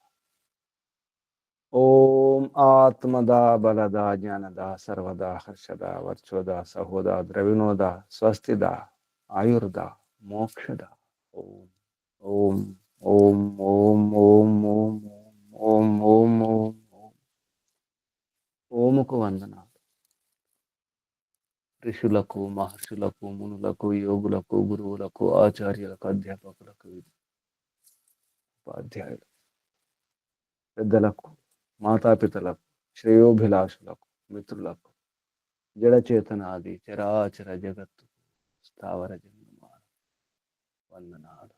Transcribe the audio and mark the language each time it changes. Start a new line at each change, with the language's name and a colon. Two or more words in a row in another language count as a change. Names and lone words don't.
Sanskrit: ओम आत्मदा, बलदा, ज्ञानदा, सर्वदा, हर्षदा, वर्चोदा, सहोदा, द्रविणोदा, स्वस्तिदा, आयुर्दा, मोक्षदा. ओम ओम ओम ओम ओम ओम ओम ओम ओम ओम.
Telugu: ఓముకు వందనాలు. ఋషులకు, మహర్షులకు, మునులకు, యోగులకు, గురువులకు, ఆచార్యులకు, అధ్యాపకులకు, ఉపాధ్యాయులకు, పెద్దలకు, మాతాపితలకు, శ్రేయోభిలాషులకు, మిత్రులకు, జడచేతనాది చరాచర జగత్తు స్థావర జంగమ వందనాలు.